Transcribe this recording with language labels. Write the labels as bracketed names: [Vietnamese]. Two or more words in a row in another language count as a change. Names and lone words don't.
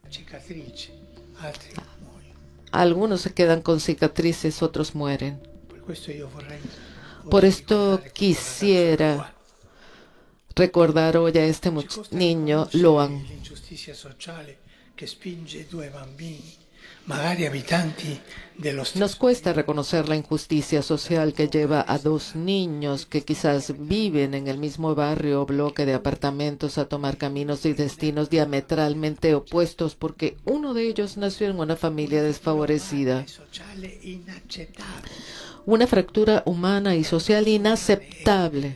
[Spanish] Algunos se quedan con cicatrices, otros mueren. Por esto quisiera recordar hoy a este niño, Loan. [Italian] magari abitanti dello stesso. [Spanish] Nos cuesta reconocer la injusticia social que lleva a dos niños que quizás viven en el mismo barrio o bloque de apartamentos a tomar caminos y destinos diametralmente opuestos porque uno de ellos nació en una familia desfavorecida. Una fractura humana y social inaceptable.